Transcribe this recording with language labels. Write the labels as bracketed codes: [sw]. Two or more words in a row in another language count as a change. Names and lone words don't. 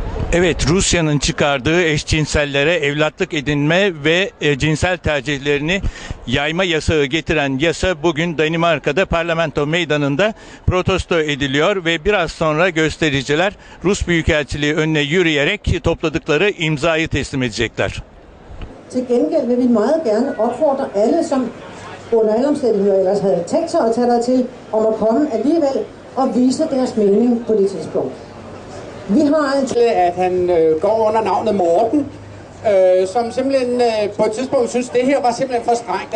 [tr] Evet, Rusya'nın çıkardığı eşcinsellere evlatlık edinme ve cinsel tercihlerini yayma yasağı getiren yasa bugün Danimarka'da parlamento meydanında protesto ediliyor ve biraz sonra göstericiler Rus Büyükelçiliği önüne yürüyerek topladıkları imzayı teslim edecekler. [da] Til gengæld vil vi meget gerne opfordre alle, som under alle omstændigheder ellers havde tænkt sig at tage dertil, om at komme alligevel og vise deres mening på det tidspunkt. Vi har at han går under navnet Morten, som simpelthen på et tidspunkt synes, det her var simpelthen for strengt.